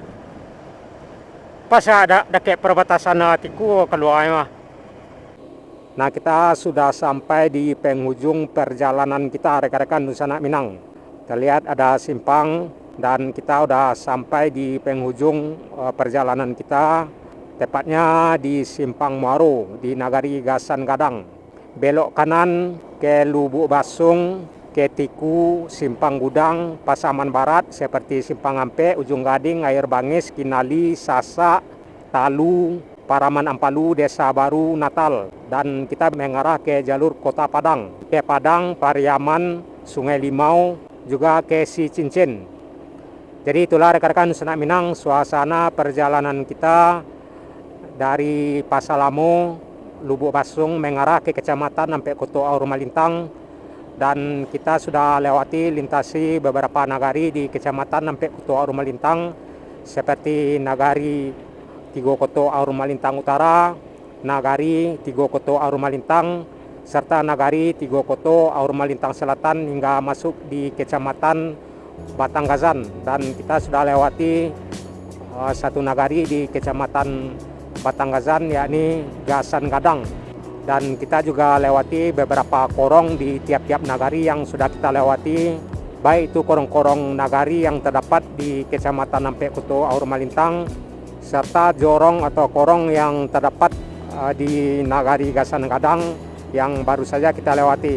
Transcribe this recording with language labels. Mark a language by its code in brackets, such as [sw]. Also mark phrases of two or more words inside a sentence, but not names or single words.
[id] Pas ada kayak perbatasan tiku keluarnya. Nah, kita sudah sampai di penghujung perjalanan kita rekan-rekan Nusa Minang. Kita lihat ada simpang dan kita sudah sampai di penghujung perjalanan kita. Tepatnya di Simpang Muaro di Nagari Gasan Gadang. Belok kanan ke Lubuk Basung, ke Tiku, Simpang Gudang, Pasaman Barat seperti Simpang Ampe, Ujung Gading, Air Bangis, Kinali, Sasak, Talu, Paraman Ampalu, Desa Baru, Natal. Dan kita mengarah ke jalur Kota Padang. Ke Padang, Pariaman, Sungai Limau, juga ke Si Cincin. Jadi itulah rekan-rekan Nusa Minang suasana perjalanan kita dari Pasalamo, Lubuk Basung mengarah ke Kecamatan sampai Kota Aur Malintang. Dan kita sudah lewati lintasi beberapa nagari di Kecamatan sampai Kota Aur Malintang seperti nagari Tigo Koto Aur Malintang Utara, Nagari, Tigo Koto, Aur Malintang, serta Nagari, Tigo Koto, Aur Malintang Selatan hingga masuk di Kecamatan Batanggazan. Dan kita sudah lewati satu nagari di Kecamatan Batanggazan, yakni Gasan Gadang. Dan kita juga lewati beberapa korong di tiap-tiap nagari yang sudah kita lewati, baik itu korong-korong nagari yang terdapat di Kecamatan Ampek Koto, Aur Malintang, serta jorong atau korong yang terdapat di nagari Gasan Gadang yang baru saja kita lewati.